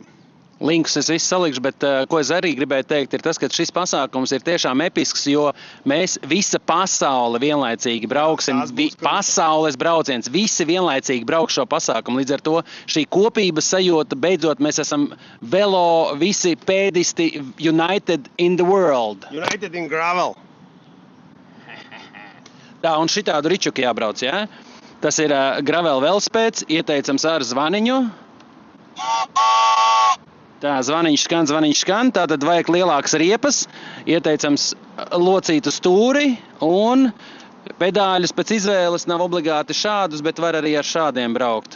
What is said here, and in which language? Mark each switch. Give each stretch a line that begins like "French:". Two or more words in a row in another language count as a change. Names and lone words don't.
Latvian: Linkus es visu salikšu, bet ko es arī gribēju teikt, ir tas, ka šis pasākums ir tiešām episks, jo mēs visa pasaule vienlaicīgi brauksim, pasaules brauciens, visi vienlaicīgi brauks šo pasākumu. Līdz ar to šī kopības sajūta, beidzot mēs esam velo, visi pēdisti,
English: united in the world. United in gravel.
Latvian: Tā, un šitādu ričuku jābrauc, jā? Tas ir gravel velospēds, ieteicams ar zvaniņu. Tā, zvaniņš skan, tātad vajag lielākas riepas, ieteicams locītu stūri un pedāļus pēc izvēles nav obligāti šādus, bet var arī ar šādiem braukt.